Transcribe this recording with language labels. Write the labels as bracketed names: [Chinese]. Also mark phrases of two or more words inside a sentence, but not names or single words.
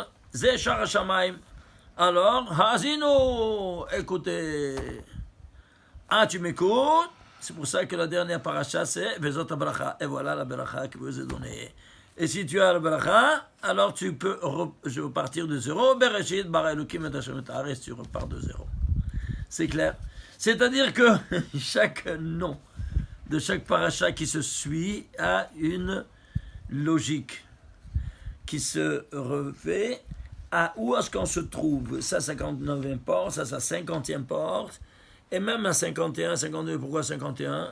[Hebrew] זה שער השמים. [French] Alors, Hazino, écoutez. Tu m'écoutes. C'est pour ça que la dernière paracha, c'est Vezot HaBaracha. Et voilà la baracha que je vous ai donnée. Et si tu as la baracha, alors tu peux repartir de zéro. [Hebrew] בראשית, ברא אלוהים את השם את הארץ, [French] tu repars de zéro. C'est clair. C'est-à-dire que chaque nom de chaque paracha qui se suit a une logique qui se refait à où est-ce qu'on se trouve. Ça, 59e porte, ça, 50e porte, et même à 51, 52, pourquoi 51?